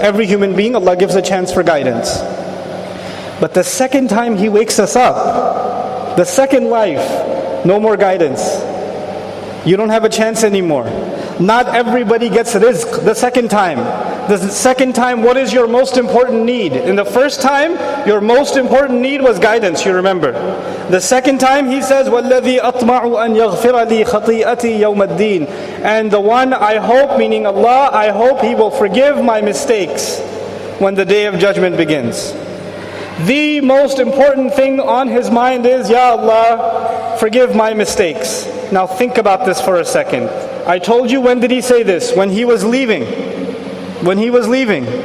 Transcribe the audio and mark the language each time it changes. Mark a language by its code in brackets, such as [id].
[en] Every human being, Allah gives a chance for guidance. But the second time He wakes us up, the second life, no more guidance. You don't have a chance anymore. Not everybody gets rizq the second time. The second time, what is your most important need? In the first time, your most important need was guidance, you remember. The second time, He says, [ar] وَالَّذِي أَطْمَعُ أَنْ يَغْفِرَ لِي خَطِيئَتِي يَوْمَ الدِّينِ. [en] And the one I hope, meaning Allah, I hope He will forgive my mistakes when the day of judgment begins. The most important thing on his mind is, Ya Allah, forgive my mistakes. Now think about this for a second. I told you, when did he say this? When he was leaving. When he was leaving.